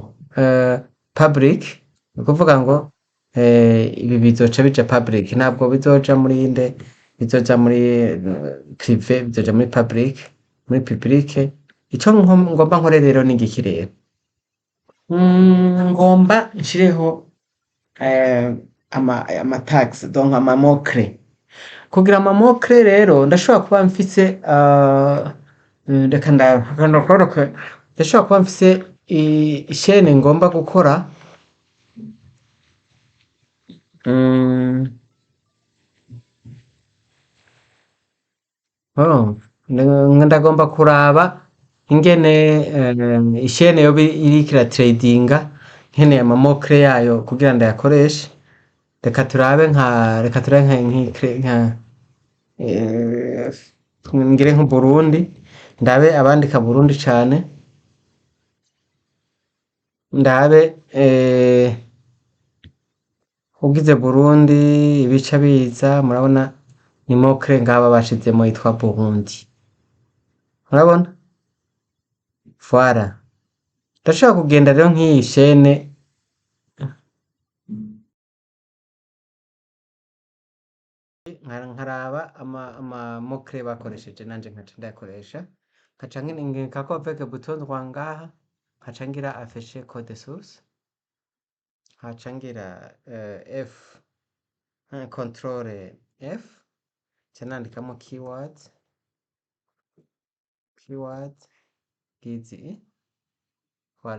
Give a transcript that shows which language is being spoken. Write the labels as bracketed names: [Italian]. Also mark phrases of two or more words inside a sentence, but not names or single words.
[Rundi] Public ni kuvuga ngo ibi bizoca bija public, ntabwo bizoja muri inde, bizoja muri privé, bizoja muri public, muri public. Ico ngomba nkore rero ni igiki rero? Ngomba nshireho ama tags, donc ama mots-clés. Kugira ama mots-clés rero ndashobora kuba mfise ndashobora kuba mfise ishene ngomba gukora, ndagomba kuraba ingene ishene yoba iriko iratradinga, nkeneye ama mots-clés yayo kugira ndayakoreshe. Reka turabe nka ngire nko Burundi, ndabe abandika Burundi cane, ndabe ugize Burundi ibica biza, murabona ni mots-clés ngaba bashizemo yitwa Burundi, murabona? [French] Voilà. [Rundi] Ndashobora kugenda rero nk'iyi shene nkaraba ama mots-clés bakoresheje nanje nkaca ndayakoresha, nkaca nkako [French] avec bouton droit [Rundi] ngaha, nkaca ngira [French] afficher code source, [Rundi] nkaca ngira F, control F, nca nandikamo keywords gizi. [French] Voilà.